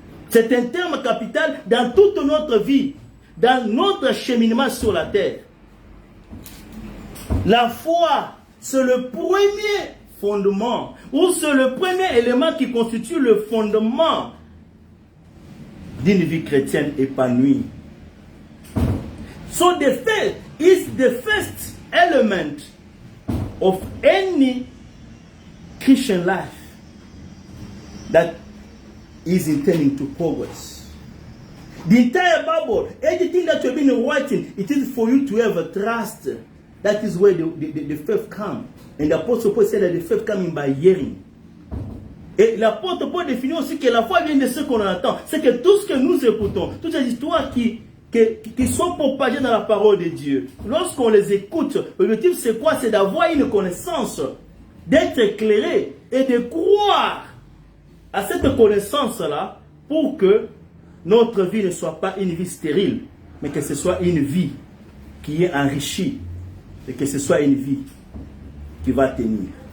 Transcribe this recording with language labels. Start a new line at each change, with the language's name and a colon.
French: C'est un terme capital dans toute notre vie, dans notre cheminement sur la terre. La foi, c'est le premier fondement, ou c'est le premier élément qui constitue le fondement d'une vie chrétienne épanouie.
English: So the faith is the first element of any Christian life that is intending to progress. The entire Bible, anything that you've been writing, it is for you to have a trust. That is where the faith comes. And the Apostle Paul said that the faith coming by hearing.
French: Et l'apôtre Paul définit aussi que la foi vient de ce qu'on entend. C'est que tout ce que nous écoutons, toutes les histoires qui sont propagées dans la parole de Dieu, lorsqu'on les écoute, l'objectif c'est quoi? C'est d'avoir une connaissance, d'être éclairé et de croire à cette connaissance-là pour que notre vie ne soit pas une vie stérile, mais que ce soit une vie qui est enrichie et que ce soit une vie qui va tenir.